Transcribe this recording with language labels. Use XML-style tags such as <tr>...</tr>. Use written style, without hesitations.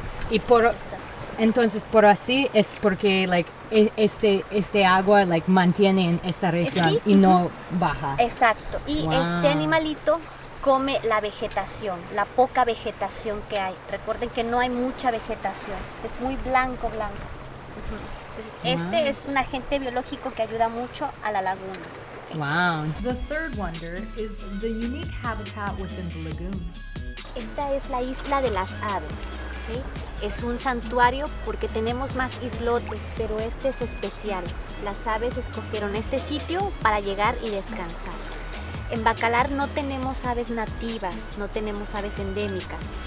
<es>Y entonces por así es porque este agua mantiene en esta región y no baja. Exacto. Y este animalito come la vegetación, la poca vegetación que hay. Recuerden que no hay mucha vegetación, es muy blanco. Entonces, este es un agente biológico que ayuda mucho a la laguna. Wow.</es> <en>The third wonder is the unique habitat within the lagoon.</en> <es>Esta es la isla de las aves. ¿Okay? Es un santuario porque tenemos más islotes, pero este es especial. Las aves escogieron este sitio para llegar y descansar. En Bacalar no tenemos aves nativas, no tenemos aves endémicas.</es>